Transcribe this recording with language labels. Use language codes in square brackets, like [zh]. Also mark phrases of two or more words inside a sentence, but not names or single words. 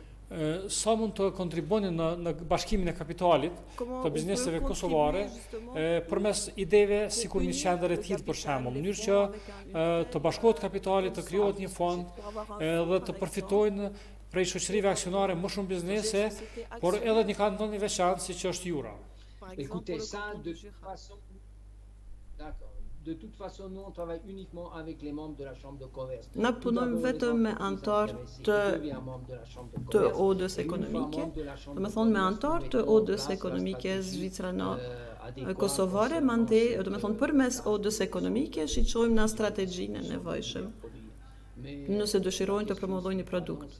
[sq] Sa mund të kontriboni në bashkimin e kapitalit të bizneseve kosovare përmes ideve sikur një qendër e tillë për shembull, në mënyrë që të bashkohet kapitali, të krijohet një fond dhe të përfitojnë prej shoqërive aksionare më shumë biznese, por edhe një kanton i veçantë siç është Jura. [fr] Écoutez, ça, de toute façon, nous, on travaille uniquement avec les membres de la Chambre de commerce. [sq] Na punojmë vetëm me antarë të odës ekonomike, do të thonë me antarë të odës ekonomike zvicrano kosovare, mandej, do të thonë përmes odës ekonomike shiqojmë na strategjinë e nevojshme. Nëse dëshirojnë të promovojnë një produkt.